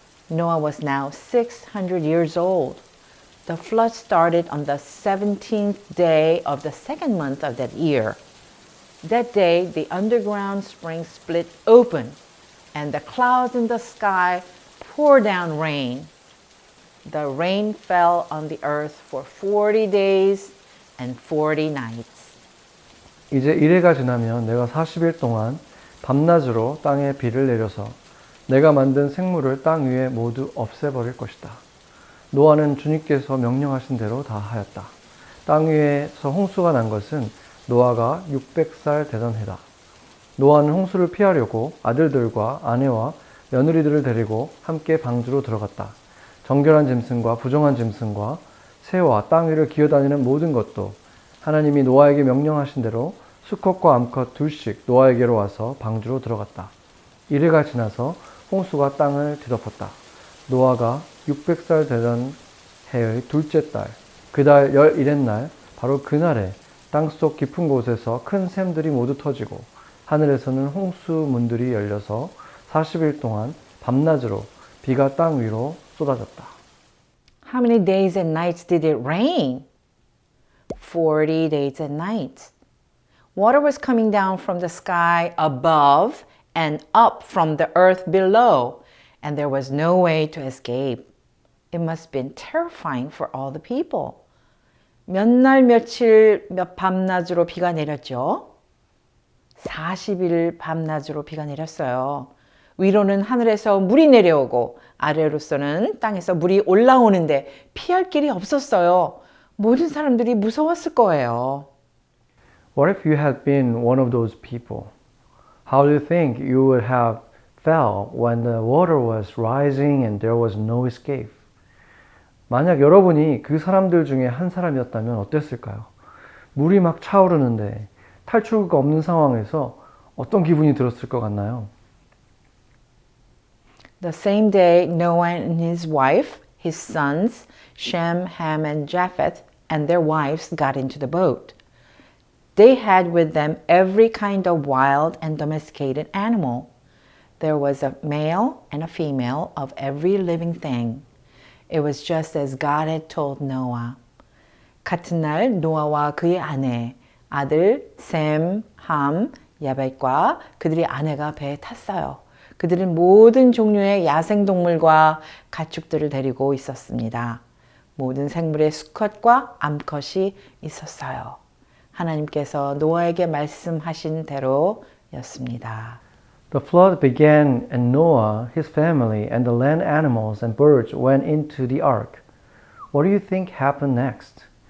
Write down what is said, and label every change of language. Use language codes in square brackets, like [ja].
[en] Noah was now 600 years old. The flood started on the 17th day of the second month of that year. That day, the underground spring split open, and the clouds in the sky poured down rain. The rain fell on the earth for 40 days and 40 nights. [ko] 이제 이래가 지나면 내가 40일 동안 밤낮으로 땅에 비를 내려서 내가 만든 생물을 땅 위에 모두 없애버릴 것이다. 노아는 주님께서 명령하신 대로 다 하였다. 땅 위에서 홍수가 난 것은 노아가 600살 되던 해다. 노아는 홍수를 피하려고 아들들과 아내와 며느리들을 데리고 함께 방주로 들어갔다. 정결한 짐승과 부정한 짐승과 새와 땅 위를 기어다니는 모든 것도 하나님이 노아에게 명령하신 대로 수컷과 암컷 둘씩 노아에게로 와서 방주로 들어갔다. 이래가 지나서 홍수가 땅을 뒤덮었다. 노아가 600살 되던 해의 둘째 달, 그 달 11날, 바로 그날에 땅속 깊은 곳에서 큰 샘들이 모두 터지고 하늘에서는 홍수문들이 열려서 40일 동안 밤낮으로 비가 땅 위로 쏟아졌다. [en] How many days and nights did it rain? 40 days and nights. Water was coming down from the sky above and up from the earth below, and there was no way to escape. It must have been terrifying for all the people. [ko] 몇 날 며칠 몇 밤낮으로 비가 내렸죠? 40일 밤낮으로 비가 내렸어요. 위로는 하늘에서 물이 내려오고 아래로서는 땅에서 물이 올라오는데 피할 길이 없었어요. 모든 사람들이 무서웠을 거예요. [en] What if you had been one of those people? How do you think you would have felt when the water was rising and there was no escape? [ko] 만약 여러분이 그 사람들 중에 한 사람이었다면 어땠을까요? 물이 막 차오르는데 탈출구가 없는 상황에서 어떤 기분이 들었을 것 같나요? [en] The same day, Noah and his wife, his sons, Shem, Ham, and Japheth, and their wives got into the boat. They had with them every kind of wild and domesticated animal. There was a male and a female of every living thing. It was just as God had told Noah. [ko] 같은 날 노아와 그의 아내, 아들 셈, 함, 야벳과 그들의 아내가 배에 탔어요. 그들은 모든 종류의 야생동물과 가축들을 데리고 있었습니다. 모든 생물의 수컷과 암컷이 있었어요. 하나님께서 노아에게 말씀하신 대로였습니다. [en] The flood began, and Noah, his family, and the land animals and birds went into the ark. What do you think happened next?